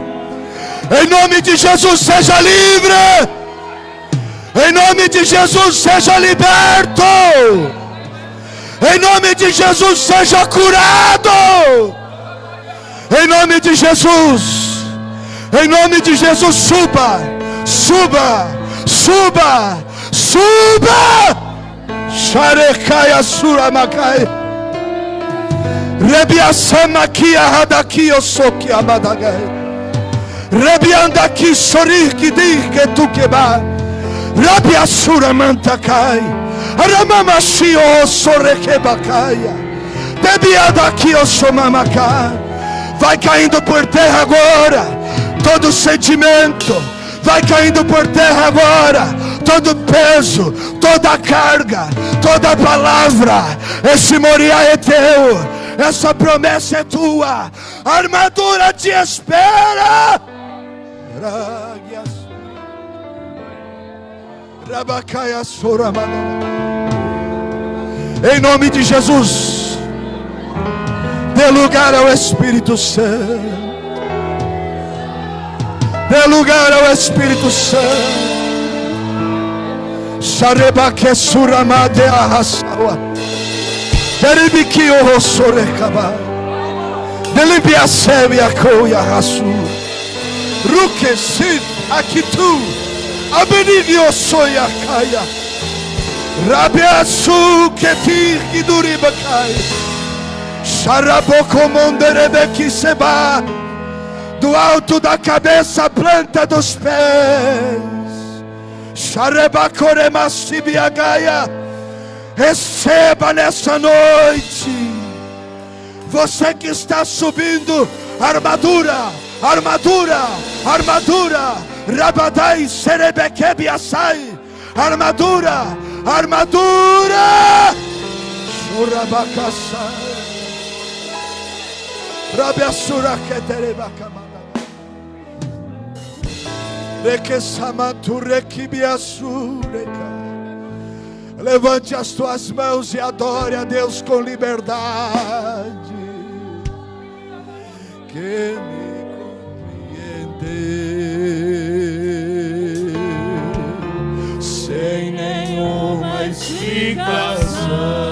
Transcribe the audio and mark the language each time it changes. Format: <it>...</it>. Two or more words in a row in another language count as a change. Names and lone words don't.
<pt>Em nome de Jesus, seja livre. Em nome de Jesus, seja liberto. Em nome de Jesus, seja curado. Em nome de Jesus. Em nome de Jesus, suba. Sharekaya suramakai. Rebiasamakia hadaki osoki amadagai. Rebiandaki soriki dike tukeba. Rabiasura mantakai. Aramamashio sorekebakaya. Debiadaki osomamakai. Vai caindo por terra agora todo sentimento. Vai caindo por terra agora todo peso, toda carga, toda palavra. Esse Moriá é teu, essa promessa é tua, a armadura te espera. Em nome de Jesus, dê lugar ao Espírito Santo. Dê lugar ao Espírito Santo. Sharebake suramade ahasawa. Deribiki ohosorekaba. Delibiaseu yakoya hasu. Ruke sid akitu. Abenigio soyakaya. Rabiasu ketir kiduribakai. Sharaboko monderebeki seba. Do alto da cabeça à planta dos pés. Sharebakoremasibiagaia. Receba nessa noite. Você que está subindo, armadura. Rabadai serebekebiasai. Armadura. Shurabakasai. Rabiasura keterebakamada. Levante as tuas mãos e adore a Deus com liberdade. que me compreender sem nenhuma explicação.</pt>